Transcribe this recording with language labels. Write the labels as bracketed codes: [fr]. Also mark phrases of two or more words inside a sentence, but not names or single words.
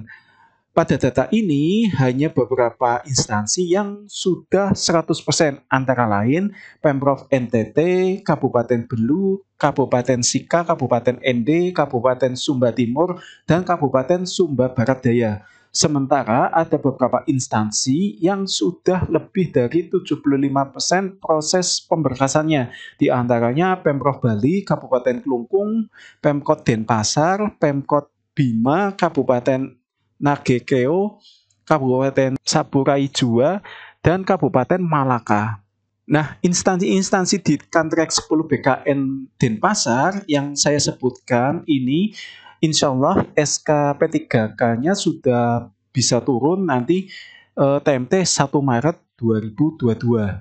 [id] Pada data ini hanya beberapa instansi yang sudah 100%, antara lain Pemprov NTT, Kabupaten Belu, Kabupaten Sika, Kabupaten ND, Kabupaten Sumba Timur, dan Kabupaten Sumba Barat Daya. Sementara ada beberapa instansi yang sudah lebih dari 75% proses pemberkasannya, di antaranya Pemprov Bali, Kabupaten Klungkung, Pemkot Denpasar, Pemkot Bima, Kabupaten Nagekeo, Kabupaten Saburai Jua, dan Kabupaten Malaka. Nah, instansi-instansi di Kanrek 10 BKN Denpasar yang saya sebutkan ini, [ar] إن شاء الله [id] SK P3K-nya sudah bisa turun nanti TMT 1 Maret 2022.